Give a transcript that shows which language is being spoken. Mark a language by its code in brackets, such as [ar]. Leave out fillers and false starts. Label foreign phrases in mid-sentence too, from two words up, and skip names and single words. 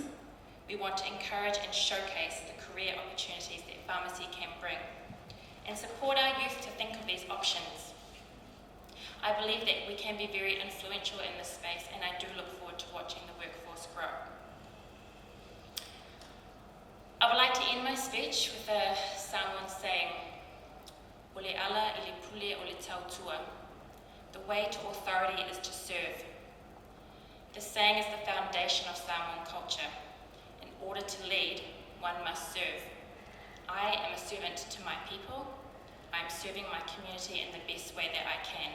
[en] We want to encourage and showcase the career opportunities that pharmacy can bring and support our youth to think of these options. I believe that we can be very influential in this space, and I do look forward to watching the workforce grow. I would like to end my speech with a Samoan saying, [sm] "Ole ala ili pule ole tautua." [en] The way to authority is to serve. This saying is the foundation of Samoan culture. In order to lead, one must serve. I am a servant to my people. I am serving my community in the best way that I can.